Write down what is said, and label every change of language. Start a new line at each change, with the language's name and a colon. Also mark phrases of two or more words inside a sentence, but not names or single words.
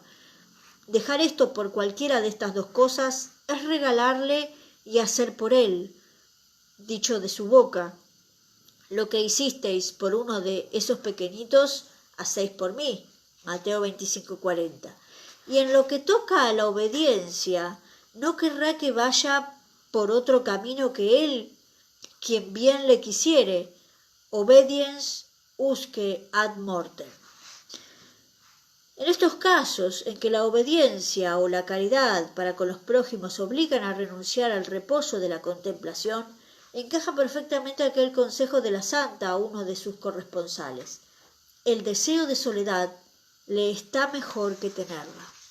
Spanish: Dejar esto por cualquiera de estas dos cosas es regalarle y hacer por Él, dicho de su boca: lo que hicisteis por uno de esos pequeñitos, hacéis por mí. Mateo 25:40. Y en lo que toca a la obediencia, no querrá que vaya por otro camino que Él, quien bien le quisiere.
Latin: Obediens usque ad mortem.
Spanish: En estos casos en que la obediencia o la caridad para con los prójimos obligan a renunciar al reposo de la contemplación, encaja perfectamente aquel consejo de la santa a uno de sus corresponsales: el deseo de soledad le está mejor que tenerla.